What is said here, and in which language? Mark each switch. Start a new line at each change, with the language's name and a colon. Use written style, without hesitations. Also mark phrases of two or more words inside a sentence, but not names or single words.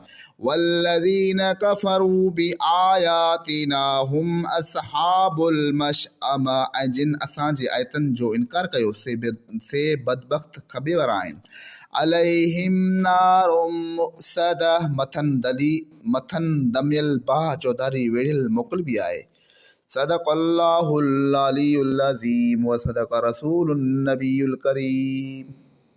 Arabic: والذين كفروا بآياتنا هم أصحاب المشأمة,
Sindhi: ऐं जिन असांजे आयतनि जो इनकार कयो से बदबख़्त खॿे वारा आहिनि।
Arabic: عليهم نار مؤصدة,
Sindhi: मथन दमियल बाह चौधारी वेढ़ियल मोकिलबी आहे।
Arabic: صدق الله العلي العظيم وصدق رسوله النبي الكريم.